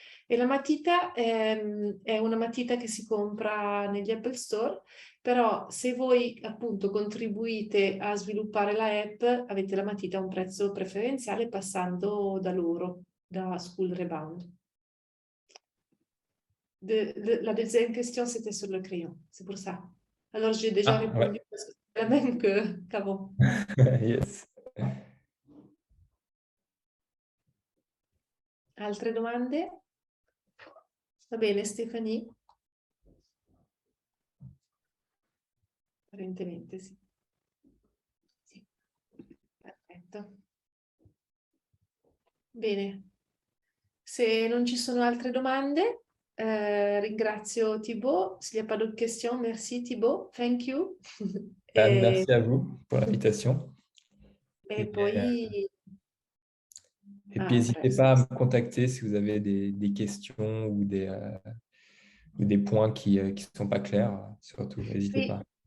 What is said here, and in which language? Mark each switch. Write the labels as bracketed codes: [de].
[it] E la matita è una matita che si compra negli Apple Store, però se voi appunto contribuite a sviluppare la app, avete la matita a un prezzo preferenziale passando da loro, da School Rebound. [fr] La deuxième question, c'était sur le crayon, c'est pour ça. Alors, j'ai déjà répondu parce que c'est la même qu'avant. [en] Yes. [it] Altre domande? Va bene, Stefanie? Apparentemente sì. Sì, perfetto. Bene. Se non ci sono altre domande, ringrazio Thibault. [fr] S'il n'y a pas d'autres questions, merci Thibault. [en] Thank you. [fr] Merci à vous pour l'invitation. Et poi... Et puis, n'hésitez pas à me contacter si vous avez des questions ou des points qui ne sont pas clairs. Surtout, n'hésitez pas.